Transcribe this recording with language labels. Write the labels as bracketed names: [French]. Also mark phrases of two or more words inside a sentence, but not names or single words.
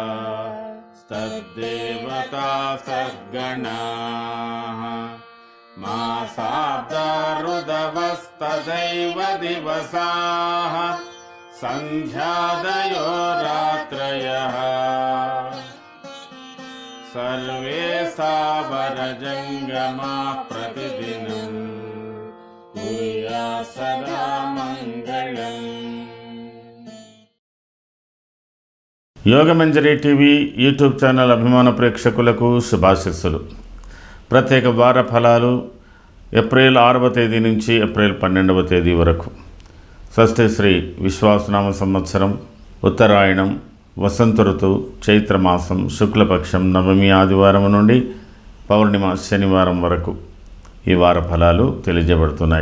[Sanskrit] तद्देवता सद्गणाः मासाब्दा ऋदवस्तदैव दिवसाः संध्यादयो रात्रयः सर्वे सावरजङ्गमा प्रतिदिनं कुर्यात् सदा मङ्गलम्। [Telugu] యోగమంజరి టీవీ [English] YouTube channel [Telugu] అభిమాన ప్రేక్షకులకు శుభాశీస్సులు. ప్రత్యేక వార ఫలాలు ఏప్రిల్ 6వ తేదీ నుంచి ఏప్రిల్ 12వ తేదీ వరకు. షష్ఠి శ్రీ విశ్వాసనామ సంవత్సరం, ఉత్తరాయణం, వసంత ఋతువు, చైత్రమాసం, శుక్లపక్షం, నవమి ఆదివారం నుండి పౌర్ణిమ శనివారం వరకు ఈ వార ఫలాలు తెలియజేయబడుతున్నాయి.